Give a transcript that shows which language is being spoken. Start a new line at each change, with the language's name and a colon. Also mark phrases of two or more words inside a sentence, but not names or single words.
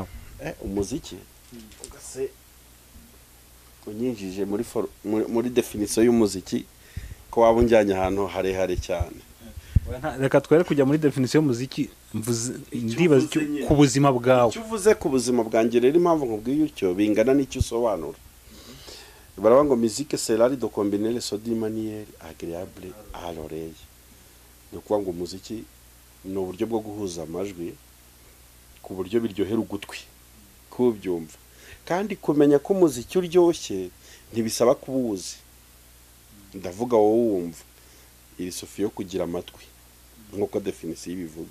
Kinyarwanda: Umuziki ugase unyinjije muri definition y'umuziki ko wabunjyanye ahantu harehare cyane. Reka twere kujya muri definition y'umuziki ndibaza ku buzima bwawe. Icyo uvuze ku buzima bwanjye rero impamvu nkubwiye utyo bingana n'icyo usobanura.
French: Baravuga ngo musique c'est l'art de combiner les sons d'une manière agréable à l'oreille.
Kinyarwanda: No kuvuga ngo umuziki ni uburyo bwo guhuza amajwi ku buryo biryohera ugutwi kubyumva. Kandi kumenya ko umuziki uryoshye ntibisaba kubuzi. Ndavuga wowe wumva iri sofi yo kugira amatwi nkuko definition ibivuga.